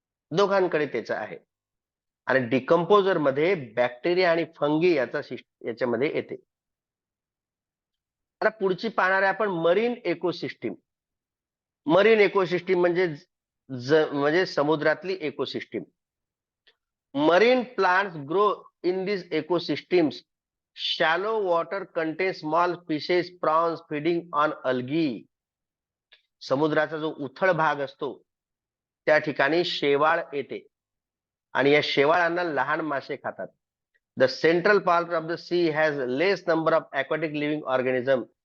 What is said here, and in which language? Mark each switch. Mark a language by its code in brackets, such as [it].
[mr] दोघांकडे त्याचं आहे. आणि डिकम्पोजर मध्ये बॅक्टेरिया आणि फंगी याच्यामध्ये येते. आता पुढची पाहणार आहे आपण मरीन इकोसिस्टीम. मरीन इकोसिस्टीम म्हणजे समुद्रातली ecosystem. [en] Marine plants grow in these ecosystems. Shallow water contains small fishes, prawns feeding on algae. [mr] समुद्राचा जो उथळ भाग असतो त्या ठिकाणी शेवाळ येते. आणि या शेवाळांना लहान मासे खातात. [en] The central part of the sea has less number of aquatic living organism.